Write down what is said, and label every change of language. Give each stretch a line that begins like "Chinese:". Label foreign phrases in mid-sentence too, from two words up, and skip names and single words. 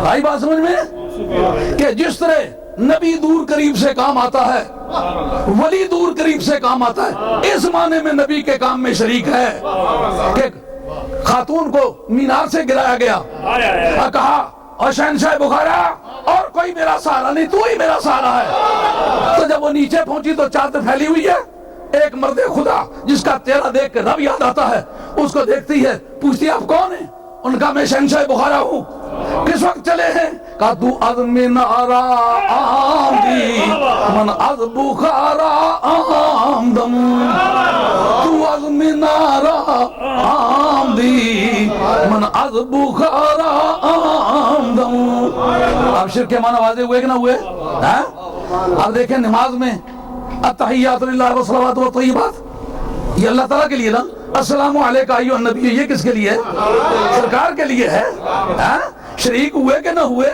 Urdu: آئی بات سمجھ میں کہ جس طرح نبی دور قریب سے کام آتا ہے، ولی دور قریب سے کام آتا ہے، اس معنی میں نبی کے کام میں شریک ہے کہ خاتون کو مینار سے گرایا گیا اور کہا اور شہنشاہ بخارا اور کوئی میرا سہارا نہیں، تو ہی میرا سہارا ہے۔ تو جب وہ نیچے پہنچی تو چادر پھیلی ہوئی ہے، ایک مرد خدا جس کا چہرہ دیکھ کے رب یاد آتا ہے اس کو دیکھتی ہے، پوچھتی آپ کون ہیں؟ ان کا میں شہنشاہ بخارا ہوں۔ کس وقت چلے ہیں؟
Persian: کہا تو از منارا آمدی من از بخارا آمدم، تو از منارا آمدی من از بخارا آمدم۔
Urdu: اب شرک کے معنی واضح ہوئے کہ نہ ہوئے؟ اب دیکھیں نماز میں
Arabic: التحیات للہ والصلوات والطیبات،
Urdu: یہ اللہ تعالیٰ کے لیے نا،
Arabic: السلام علیکہ ایھا النبی،
Urdu: یہ کس کے لیے ہے؟ سرکار کے لیے ہے۔ شریک ہوئے کہ نہ ہوئے؟